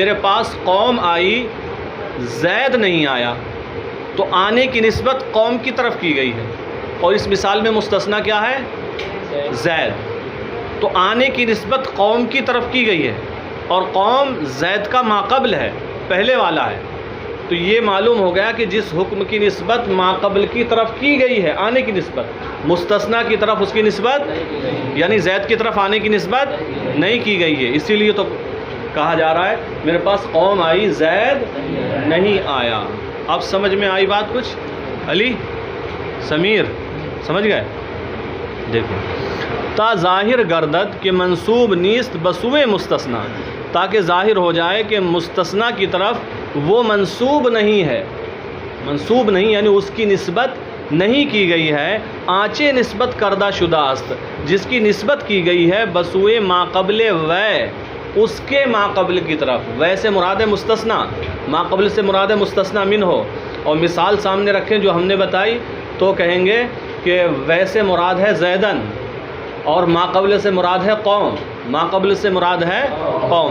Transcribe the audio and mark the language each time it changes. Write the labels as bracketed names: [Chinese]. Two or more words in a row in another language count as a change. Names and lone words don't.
[Urdu] میرے پاس قوم آئی، زید نہیں آیا، تو آنے کی نسبت قوم کی طرف کی گئی ہے. اور اس مثال میں مستثنا کیا ہے؟ زید. تو آنے کی نسبت قوم کی طرف کی گئی ہے اور قوم زید کا ما قبل ہے، پہلے والا ہے. تو یہ معلوم ہو گیا کہ جس حکم کی نسبت ما قبل کی طرف کی گئی ہے، آنے کی نسبت، مستثنا کی طرف اس کی نسبت یعنی زید کی طرف آنے کی نسبت نہیں کی گئی ہے. اسی لیے تو کہا جا رہا ہے میرے پاس قوم آئی، زید نہیں آیا. اب سمجھ میں آئی بات کچھ؟ علی، سمیر، سمجھ گئے؟ دیکھو، [Persian] تا ظاہر گردد کہ منصوب نیست بسوئے مستثنا، [Urdu] تاکہ ظاہر ہو جائے کہ مستثنا کی طرف وہ منصوب نہیں ہے، منصوب نہیں یعنی اس کی نسبت نہیں کی گئی ہے. [Persian] آنچے نسبت کردہ شدہ است، [Urdu] جس کی نسبت کی گئی ہے [Persian] بسوئے ما قبل وے، [Urdu] اس کے ما قبل کی طرف. وے سے مراد ہے مستثنا، ما قبل سے مراد ہے مستثنا من ہو. اور مثال سامنے رکھیں جو ہم نے بتائی تو کہیں گے کہ وے سے مراد ہے زیدن اور ما قبل سے مراد ہے قوم، ما قبل سے مراد ہے قوم.